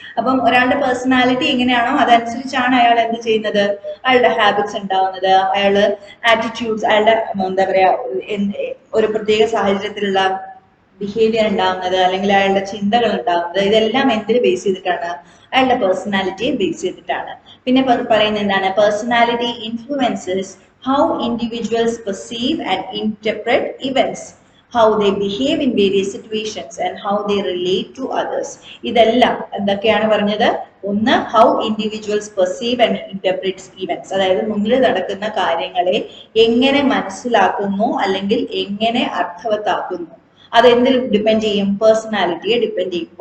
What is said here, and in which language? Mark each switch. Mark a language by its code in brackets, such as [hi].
[ml] അപ്പം ഒരാളുടെ പേഴ്സണാലിറ്റി എങ്ങനെയാണോ അതനുസരിച്ചാണ് അയാൾ എന്ത് ചെയ്യുന്നത്, അയാളുടെ ഹാബിറ്റ്സ് ഉണ്ടാവുന്നത്, അയാള് ആറ്റിറ്റ്യൂഡ്സ്, അയാളുടെ എന്താ പറയാ ഒരു പ്രത്യേക സാഹചര്യത്തിലുള്ള ബിഹേവിയർ ഉണ്ടാവുന്നത്, അല്ലെങ്കിൽ അയാളുടെ ചിന്തകൾ ഉണ്ടാവുന്നത്, ഇതെല്ലാം എന്തിന് ബേസ് ചെയ്തിട്ടാണ്, അയാളുടെ പേഴ്സണാലിറ്റിയെ ബേസ് ചെയ്തിട്ടാണ്. പിന്നെ പറയുന്നത് എന്താണ്, [en] Personality influences how individuals perceive and interpret events, how they behave in various situations and how they relate to others. [ml] ഇതെല്ലാം എന്തൊക്കെയാണ് പറഞ്ഞത്, ഒന്ന് [en] how individuals perceive and interpret events, [ml] അതായത് മുന്നിൽ നടക്കുന്ന കാര്യങ്ങളെ എങ്ങനെ മനസ്സിലാക്കുന്നു അല്ലെങ്കിൽ എങ്ങനെ അർത്ഥവത്താക്കുന്നു, അതെന്തിൽ ഡിപ്പെൻഡ് ചെയ്യും, പേഴ്സണാലിറ്റിയെ ഡിപ്പെൻഡ് ചെയ്യും.